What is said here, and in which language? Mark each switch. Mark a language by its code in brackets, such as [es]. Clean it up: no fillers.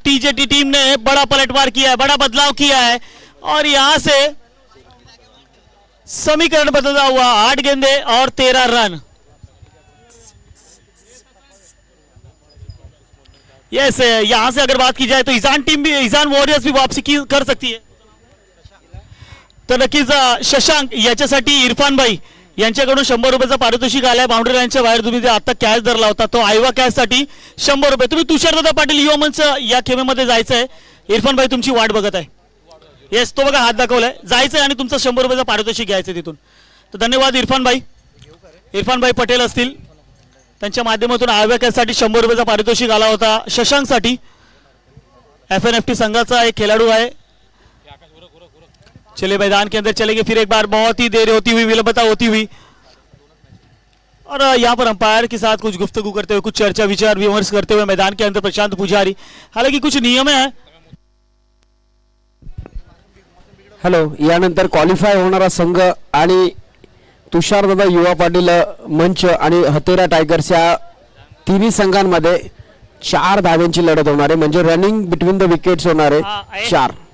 [hi] टीजेटी team ने बड़ा पलटवार किया है, बड़ा बदलाव किया है और यहां से समीकरण बदलता हुआ 8 गेंदे और 13 रन। यस, यहां से अगर बात की जाए तो ईजान टीम भी, ईजान वॉरियर्स भी वापसी कर सकती है। [mr] तर नक्कीच शशांक याच्यासाठी इरफान भाई यांच्याकडून 100 रुपयाचा पारितोषिक आलाय। बाउंड्री लाईनच्या बाहेर तुम्ही जे आता कॅच धरला होता तो आयवा कॅच साठी 100 रुपये। तुम्ही तुषारदादा पाटील युवा मंच या खेमेमध्ये जायचंय। इरफान भाई तुमची वाट बघत आहे। येस, तो बघा हात दाखवलाय, जायचंय आणि तुमचं 100 रुपयाचं पारितोषिक घ्यायचं तिथून। तर धन्यवाद इरफान भाई। इरफान भाई पटेल असतील, त्यांच्या माध्यमातून आयवा कॅच साठी 100 रुपयाचा पारितोषिक आला होता शशांक साठी। एफएनएफटी संघाचा एक खिलाडू है। [hi] चलिए मैदान के अंदर चलेंगे फिर एक बार, बहुत ही देर होती हुई, विलंबता होती हुई, और यहाँ पर अंपायर के साथ कुछ गुफ्तगू करते हुए, कुछ चर्चा विचार विमर्श करते हुए मैदान के अंदर प्रशांत पुजारी। हालांकि कुछ नियम है। [mr] हॅलो, यानंतर क्वालिफाय होणारा संघ आणि तुषारदादा युवा पाटील मंच आणि हतेरा टायगर्स या तिन्ही संघांमध्ये 4 धाव्यांची लढत होणार आहे, म्हणजे रनिंग बिटवीन द विकेट्स होणार आहे 4।